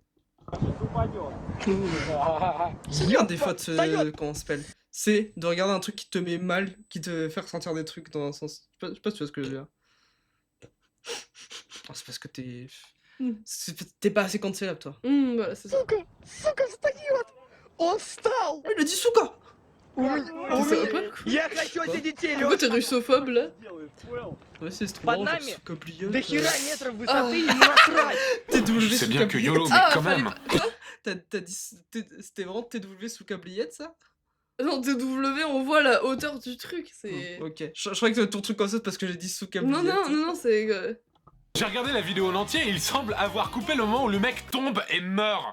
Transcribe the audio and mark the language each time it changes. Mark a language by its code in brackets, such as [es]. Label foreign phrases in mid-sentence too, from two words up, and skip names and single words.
[fr] C'est bien des fois quand on se pèle. C'est de regarder un truc qui te met mal, qui te fait ressentir des trucs dans un sens... Je sais pas si tu vois ce que je veux dire. Oh, c'est parce que t'es pas assez cancellable, toi. Voilà, c'est ça. [ru] Сука, встает! Он встал! [fr] Il a dit Souka! Pourquoi t'es russophobe là? Ouais, c'est trop drôle, Souka plié. [ru] До хера метров высоты и насрать! [fr] Je sais bien que YOLO, mais quand même. T'as dit... C'était vraiment TW Souka pliette, ça? Non, TW, on voit la hauteur du truc, c'est... Ok, je croyais que ton truc comme ça, c'est parce que j'ai dit Souka pliette. Non, c'est... J'ai regardé la vidéo en entier et il semble avoir coupé le moment où le mec tombe et meurt.